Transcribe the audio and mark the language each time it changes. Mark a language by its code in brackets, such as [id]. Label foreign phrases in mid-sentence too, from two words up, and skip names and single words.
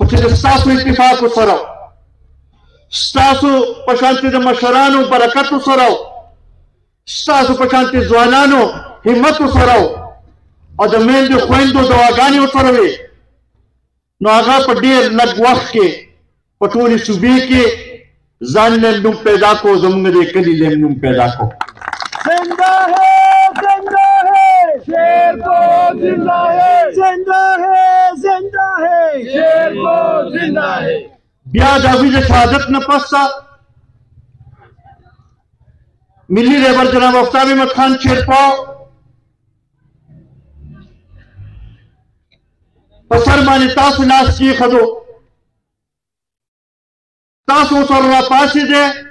[ps] چې د ستاسو اتفاقو سره ستاسو په شانتې د مشرانو برکتو سره ستاسو په شانتې ځوانانو همتو سره او د میندو خویندو دعاګانې ورسره وې نو هغه په ډېر لږ وخت کې په ټولې صوبې کې ځان له نوم پیدا کو زموږ د کلي له نوم پیدا کو [ur] زندہ ہے شیرپو زندہ ہے زندہ ہے زندہ ہے شیرپو زندہ ہے [ps] بیا د هغوی د شهادت نه پسته ملي رهبر جناب آفتاب احمد خان شیرپو په سر باندې تاسو لاس کېښودو تاسو ورسره راپاڅېدی